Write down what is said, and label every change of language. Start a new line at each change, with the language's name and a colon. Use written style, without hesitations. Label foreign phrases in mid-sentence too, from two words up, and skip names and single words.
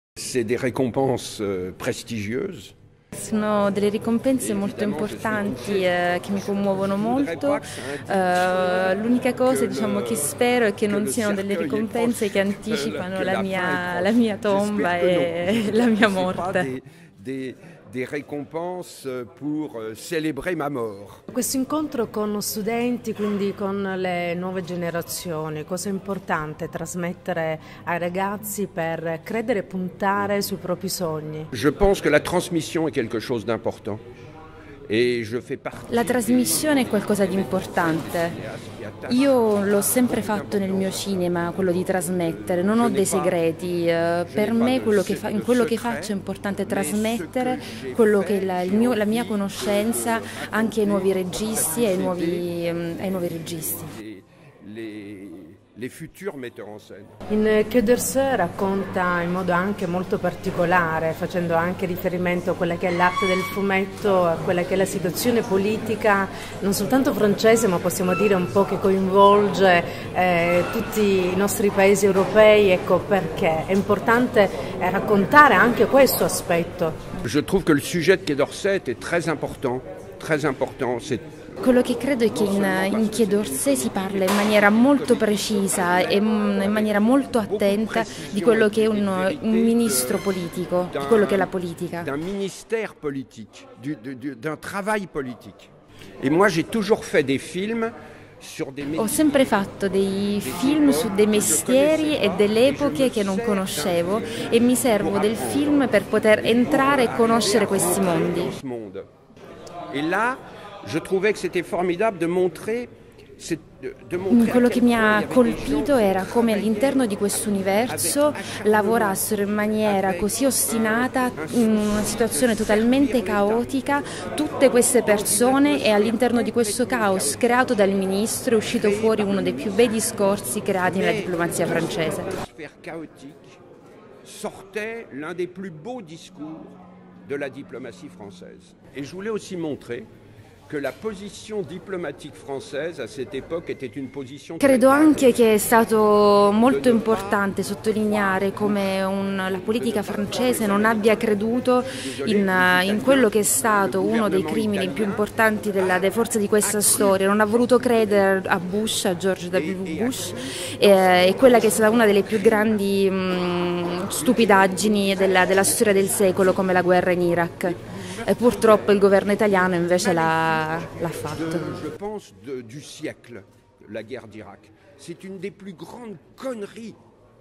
French: c'est des récompenses prestigieuses.
Italian: Sono delle ricompense molto importanti che mi commuovono molto. L'unica cosa, diciamo, che spero è che non siano delle ricompense che anticipano la mia tomba e la mia morte.
French: Des récompenses pour célébrer ma mort.
Italian: Questo incontro con studenti, quindi con le nuove generazioni, cosa è importante trasmettere ai ragazzi per credere e puntare sui propri sogni?
French: Je pense que la transmission est quelque chose d'important.
Italian: La trasmissione è qualcosa di importante. Io l'ho sempre fatto nel mio cinema, quello di trasmettere, non ho dei segreti. Per me in quello che faccio è importante trasmettere quello che è la mia conoscenza anche ai nuovi registi e ai nuovi registi.
French: Les futurs metteurs en scène.
Italian: In Quai d'Orsay racconta in modo anche molto particolare, facendo anche riferimento a quella che è l'arte del fumetto, a quella che è la situazione politica, non soltanto francese, ma possiamo dire un po' che coinvolge tutti i nostri paesi europei. Ecco perché è importante raccontare anche questo aspetto.
French: Je trouve que le sujet de Quai d'Orsay est très important, très important.
Italian: Quello che credo è che in Quai d'Orsay si parla in maniera molto precisa e in maniera molto attenta di quello che è un ministro politico, di quello che è la politica.
French: D'un ministère politique, d'un travail politique. Et moi j'ai toujours fait des films.
Italian: Ho sempre fatto dei film su dei mestieri e delle epoche che non conoscevo e mi servo del film per poter entrare e conoscere questi mondi.
French: Et là, je trouvais que c'était formidable de montrer.
Italian: Quello che mi ha colpito era come all'interno di questo universo lavorassero in maniera così ostinata, in una situazione totalmente caotica, tutte queste persone, e all'interno di questo caos creato dal ministro è uscito fuori uno dei più bei discorsi creati nella diplomazia francese.
French: Sortait l'un des plus beaux discours de la diplomatie française. Et je voulais aussi montrer que la position diplomatique française à cette époque était une position.
Italian: Credo anche che è stato molto importante sottolineare come la politica francese non abbia creduto in quello che è stato uno dei crimini più importanti delle forze di questa storia, non ha voluto credere a Bush, a George W. Bush, e quella che è stata una delle più grandi stupidaggini della storia del secolo, come la guerra in Iraq. E purtroppo il governo italiano invece l'ha fatto.
French: Je pense du siècle, la guerre d'Irak. C'est une des plus grandes conneries